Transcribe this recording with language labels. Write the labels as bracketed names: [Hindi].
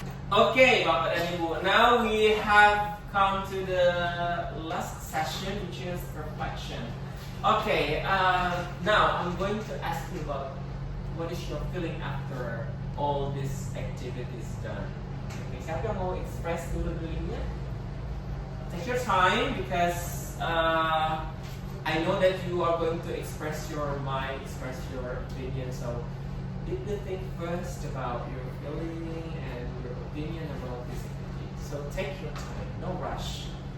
[Indonesian] Okay, Bapak dan Ibu. [English] Now we have come to the last session, which is reflection. Okay, now I'm going to ask you about what is your feeling after all these activities done. [Indonesian] Okay, siapa yang mau express dulu feelingnya? [English] Take your time because I know that you are going to express your mind, express your opinion. So, deeply think first about your feeling and your opinion about this activity. So, take your time, no rush.